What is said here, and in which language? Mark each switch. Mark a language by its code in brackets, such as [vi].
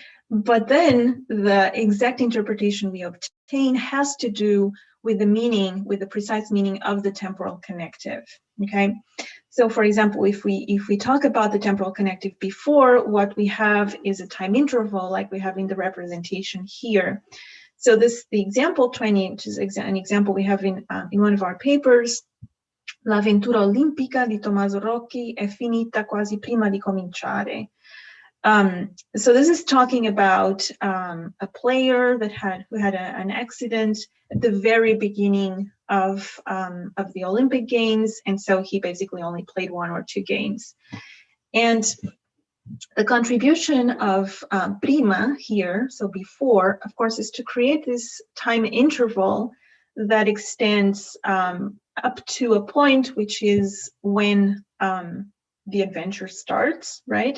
[en] But then the exact interpretation we obtain has to do with the meaning, with the precise meaning of the temporal connective, okay? So for example, if we talk about the temporal connective before, what we have is a time interval like we have in the representation here. So the example 20, which is an example we have in one of our papers, [it] l'avventura olimpica di Tommaso Rocchi è finita quasi prima di cominciare. [en] So this is talking about a player who had an accident at the very beginning of the Olympic Games, and so he basically only played 1 or 2 games. And the contribution of prima here, so before, of course, is to create this time interval that extends up to a point, which is when the adventure starts, right?